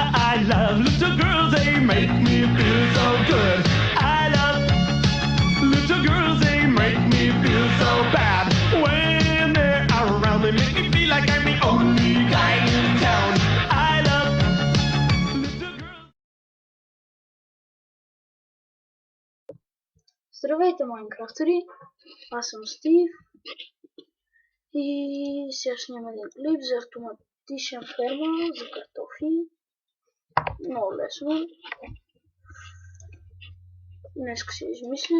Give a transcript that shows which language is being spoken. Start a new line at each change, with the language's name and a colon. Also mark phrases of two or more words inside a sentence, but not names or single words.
English: I love little girls, they make me feel so good. I love little girls, they make me feel so bad. When they're around, they make me feel like I'm the only guy in town. I love little girls.
Bulgarian: Здравейте, Майнкрафтери! Аз съм Стив и сега ще снимам един клип за автоматична ферма за картофи. Много лесно. Днеска си измислих.